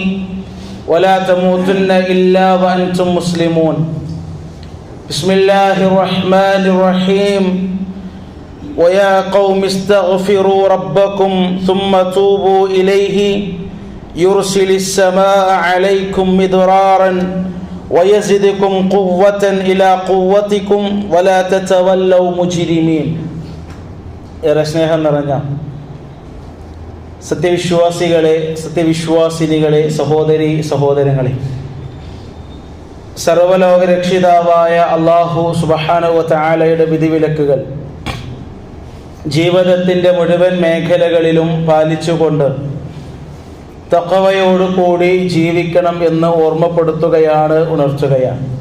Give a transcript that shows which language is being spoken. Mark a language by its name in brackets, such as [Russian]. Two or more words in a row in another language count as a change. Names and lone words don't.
[Arabic] ولا تموتن إلا وأنتم مسلمون بسم الله الرحمن الرحيم ويا قوم استغفروا ربكم ثم توبوا إليه يرسل السماء عليكم مدرارا ويزدكم قوة إلى قوتكم ولا تتولوا مجرمين. [Malayalam] ഏറെ സ്നേഹം നിറഞ്ഞ സത്യവിശ്വാസികളെ, സത്യവിശ്വാസിനികളെ, സഹോദരി സഹോദരങ്ങളെ, സർവലോക രക്ഷിതാവായ [Arabic] الله سبحانه وتعالى [Malayalam] വിധിവിലക്കുകൾ ജീവിതത്തിൻ്റെ മുഴുവൻ മേഖലകളിലും പാലിച്ചുകൊണ്ട് തഖ്വയോടുകൂടി ജീവിക്കണം എന്ന് ഓർമ്മപ്പെടുത്തുകയാണ്, ഉണർത്തുകയാണ്.